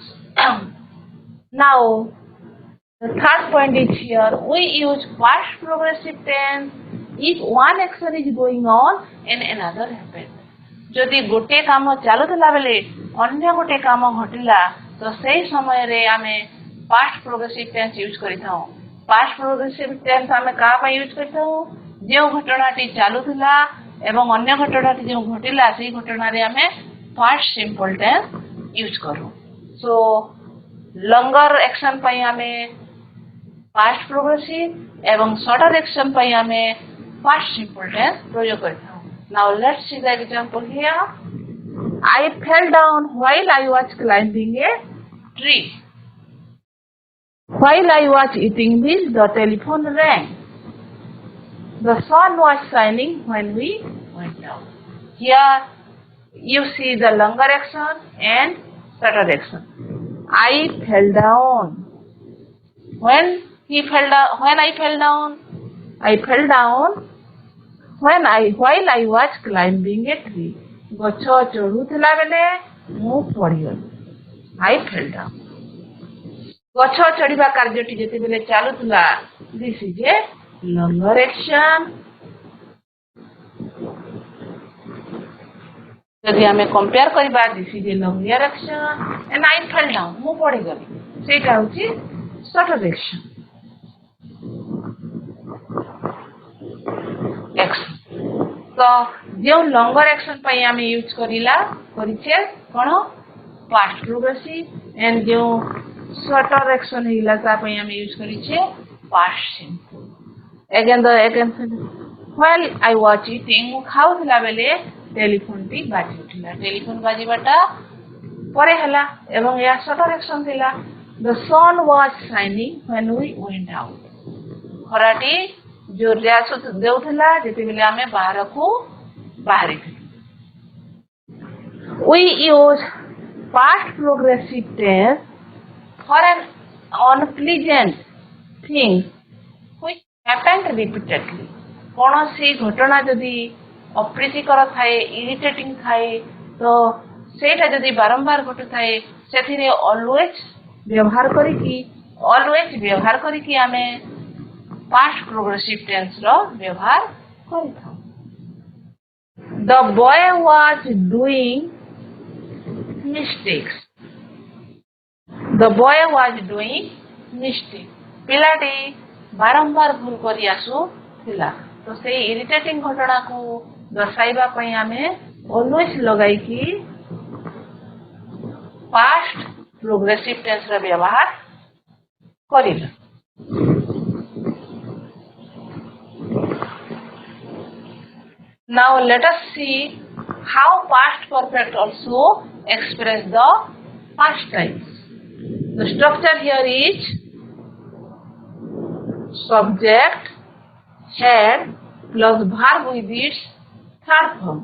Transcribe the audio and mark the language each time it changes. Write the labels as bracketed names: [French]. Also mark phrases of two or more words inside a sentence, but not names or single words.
[English] Now the third point is here, we use past progressive tense if one action is going on and another happened. [Odia] ଯଦି ଗୋଟିଏ କାମ ଚାଲୁଥିଲା ବେଳେ ଅନ୍ୟ ଗୋଟିଏ କାମ ଘଟିଲା, ତ ସେଇ ସମୟରେ ଆମେ [English] past progressive tense [Odia] ୟୁଜ୍ କରିଥାଉ। [English] past progressive tense [Odia] ଆମେ କାହା ପାଇଁ ୟୁଜ୍ କରିଥାଉ? ଯେଉଁ ଘଟଣାଟି ଚାଲୁଥିଲା ଏବଂ ଅନ୍ୟ ଘଟଣାଟି ଯେଉଁ ଘଟିଲା, ସେଇ ଘଟଣାରେ ଆମେ [English] past simple tense [Odia] ୟୁଜ୍ କରୁ। [English] So longer action [Odia] ପାଇଁ ଆମେ [English] past progressive [Odia] ଏବଂ [English] shorter action [Odia] ପାଇଁ ଆମେ [English] past simple tense [Odia] ପ୍ରୟୋଗ କରିଥାଉ। [English] Now let's see the example here. I fell down while I was climbing a tree. While I was eating this, the telephone rang. The sun was shining when we went out. Here you see the longer action and shorter action. I fell down. When I fell down, I fell down while I was climbing a tree. [Odia] ଗଛ ଚଢୁଥିଲା ବେଲେ ମୁଁ ପଡ଼ିଗଲି. [English] I fell down. [Odia] ଗଛ ଚଢିବା କାର୍ଯ୍ୟଟି ଯେତେବେଳେ ଚାଲୁଥିଲା, [English] this is a longer action. [Odia] ଯଦି ଆମେ compare କରିବା, [English] this is a longer action and I fell down. [Odia] ମୁଁ ପଡ଼ିଗଲି. ସେଇଟା ହଉଛି [English] shorter action. Action. [Odia] ତ ଯେଉଁ [English] longer action [Odia] ପାଇଁ ଆମେ ୟୁଜ କରିଛେ କ'ଣ [English] past progressive and [Odia] ଯେଉଁ [English] shorter action [Odia] ହେଇଗଲା ତା ପାଇଁ ଆମେ ୟୁଜ କରିଛେ [English] past simple. Again while I was eating, [Odia] ମୁଁ ଖାଉଥିଲା ବେଲେ ଟେଲିଫୋନଟି ବାଜିଥିଲା. ଟେଲିଫୋନ ବାଜିବାଟା ପରେ ହେଲା ଏବଂ ଏହା [English] shorter action [Odia] ଥିଲା. [English] The sun was shining when we went out. [Odia] ଖରାଟି ଜୋରରେ ଦେଉଥିଲା ଯେତେବେଳେ ଆମେ ବାହାରକୁ ବାହାରିଥିଲୁ. [English] We use past progressive tense for an unpleasant thing which happened repeatedly. [Odia] କୌଣସି ଘଟଣା ଯଦି ଅପ୍ରୀତିକର ଥାଏ, ଇରିଟେଟିଂ ଥାଏ, ତ ସେଇଟା ଯଦି ବାରମ୍ବାର ଘଟୁଥାଏ, ସେଥିରେ always ବ୍ୟବହାର କରିକି ଆମେ [English] past progressive tense [Odia] ର ବ୍ୟବହାର କରିଥାଉ. [English] The boy was doing mistakes. The boy was doing mistakes. [Odia] ପିଲାଟି ବାରମ୍ବାର ଭୁଲ କରି ଆସୁଥିଲା. ତ ସେଇ ଇରିଟେଟିଂ ଘଟଣାକୁ ଦର୍ଶାଇବା ପାଇଁ ଆମେ always ଲଗାଇକି [English] past progressive tense [Odia] ର ବ୍ୟବହାର କରିବା. [English] Now let us see how past perfect also express the past tense. The structure here is subject, had plus verb with its third form.